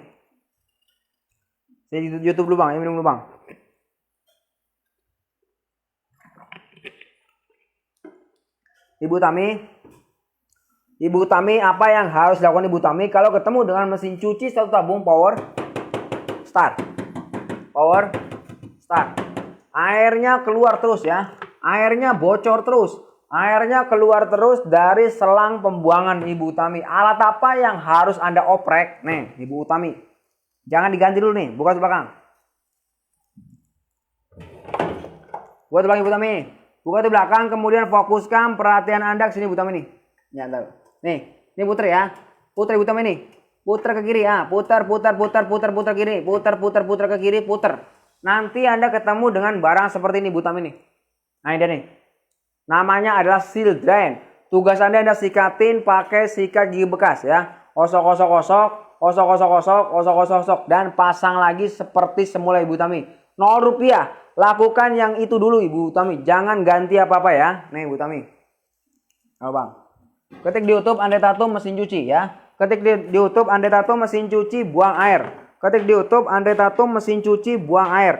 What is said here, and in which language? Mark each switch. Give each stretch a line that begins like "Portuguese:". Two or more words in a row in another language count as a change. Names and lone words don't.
Indonesian: Saya di YouTube dulu Bang, minum dulu Bang. Ibu Utami, apa yang harus dilakukan Ibu Utami kalau ketemu dengan mesin cuci 1 tabung
English: power start. Power start.
Indonesian: Airnya keluar terus ya. Airnya bocor terus. Airnya keluar terus dari selang pembuangan Ibu Utami. Alat apa yang harus Anda oprek? Nih, Ibu Utami. Jangan diganti dulu nih, buka ke belakang. Buka ke belakang Ibu Utami. Buka ke belakang, kemudian fokuskan perhatian Anda ke sini Ibu Utami nih. Nih, ini puter ya. Puter Ibu Utami nih. Putar ke kiri ya. Putar kiri. Putar ke kiri, putar. Nanti Anda ketemu dengan barang seperti ini Ibu Utami nih. Nah, ini dia nih. Namanya adalah
English: seal drain.
Indonesian: Tugas Anda sikatin pakai sikat gigi bekas ya. Osok. kosok kosok kosok kosok kosok kosok, dan pasang lagi seperti semula Ibu Tami. 0 rupiah. Lakukan yang itu dulu Ibu Tami, jangan ganti apa-apa ya. Nih Ibu Tami. Oh Bang. Ketik di YouTube Andre Tatum mesin cuci ya. Ketik di YouTube Andre Tatum mesin cuci buang air. Ketik di YouTube Andre Tatum mesin cuci buang air.